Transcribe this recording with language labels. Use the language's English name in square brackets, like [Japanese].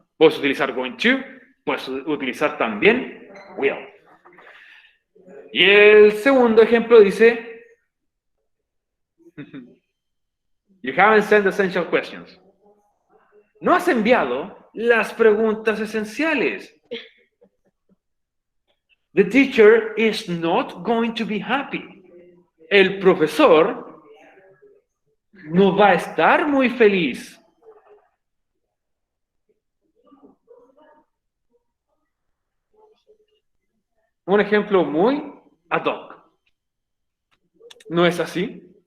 [Spanish] Puedes utilizar going to, puedes utilizar también will. Y el segundo ejemplo dice, [English] you haven't sent essential questions. [Spanish] No has enviado las preguntas esenciales. [English] The teacher is not going to be happy. [Spanish] El profesor no va a estar muy feliz. Un ejemplo muy ad hoc. ¿No es así?